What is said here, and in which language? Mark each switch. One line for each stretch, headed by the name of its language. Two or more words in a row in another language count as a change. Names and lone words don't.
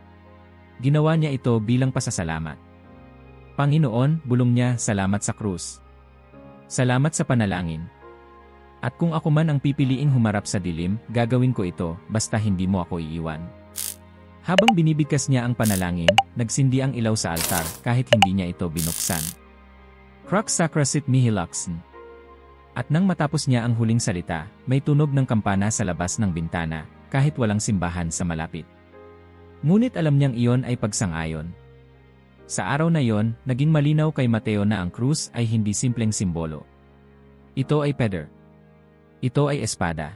Filipino: Ginawa niya ito bilang pasasalamat. Panginoon, bulong niya, salamat sa krus. Salamat sa panalangin. At kung ako man ang pipiliing humarap sa dilim, gagawin ko ito, basta hindi mo ako iiwan. Habang binibigkas niya ang panalangin, nagsindi ang ilaw sa altar kahit hindi niya ito binuksan.
Latin: Crux sacra sit mihi luxen.
Filipino: At nang matapos niya ang huling salita, may tunog ng kampana sa labas ng bintana, kahit walang simbahan sa malapit. Ngunit alam niyang iyon ay pagsang-ayon. Sa araw na iyon, naging malinaw kay Mateo na ang krus ay hindi simpleng simbolo. Ito ay peder. Ito ay espada.